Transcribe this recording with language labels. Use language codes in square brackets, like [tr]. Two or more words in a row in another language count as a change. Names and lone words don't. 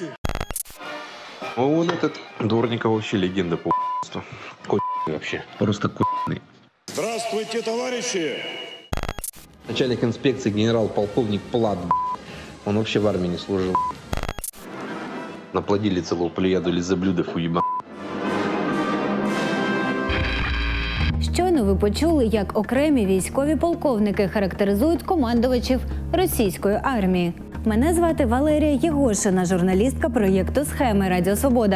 [ru] Он этот Дворников вообще легенда по ***ству. Вообще. Просто ***ный. Здравствуйте, товарищи! Начальник инспекции генерал-полковник Плат, блядь. Он вообще в армии не служил. Наплодили целую плеяду лизоблюдов, уеба. [uk] Щойно ви почули, як окремі військові полковники характеризують командувачів російської армії. Мене звати Валерія Єгошина, журналістка проєкту «Схеми» Радіо Свобода.